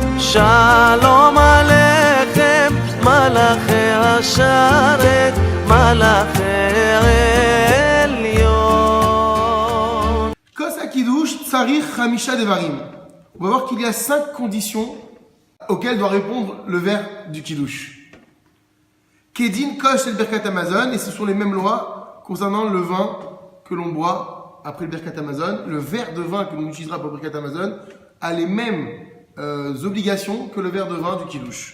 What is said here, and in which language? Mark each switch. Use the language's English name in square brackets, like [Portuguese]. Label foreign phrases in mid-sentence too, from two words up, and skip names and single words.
[Hebrew] שלום עליכם מלאכי השרת מלאכי עליון. כוס הקידוש צריך חמישה דברים. [French] On va voir qu'il y a 5 conditions auxquelles doit répondre le verre du Kiddush. [Hebrew] כדין כוס [French] et le Birkat Hamazon, et ce sont les mêmes lois concernant le vin que l'on boit après le Birkat Hamazon. Le verre de vin que l'on utilisera pour le Birkat Hamazon a les mêmes obligations que le verre de vin du Kiddush.